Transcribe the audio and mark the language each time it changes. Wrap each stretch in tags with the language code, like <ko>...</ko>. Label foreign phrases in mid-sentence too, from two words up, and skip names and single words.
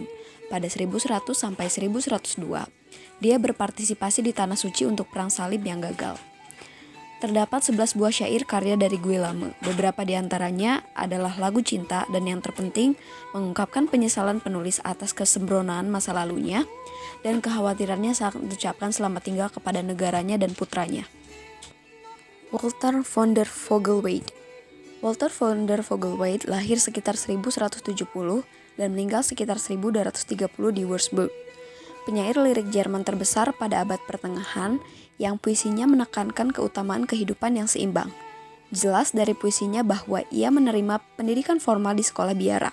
<id>Pada 1100 sampai 1102, dia berpartisipasi di Tanah Suci untuk Perang Salib yang gagal. Terdapat 11 buah syair karya dari Guillaume. Beberapa di antaranya adalah lagu cinta dan yang terpenting mengungkapkan penyesalan penulis atas kesembronoan masa lalunya dan kekhawatirannya saat mengucapkan selamat tinggal kepada negaranya dan putranya. Walter von der Vogelweide. Walter von der Vogelweide lahir sekitar 1170 dan meninggal sekitar 1230 di Würzburg. Penyair lirik Jerman terbesar pada abad pertengahan yang puisinya menekankan keutamaan kehidupan yang seimbang. Jelas dari puisinya bahwa ia menerima pendidikan formal di sekolah biara.</id>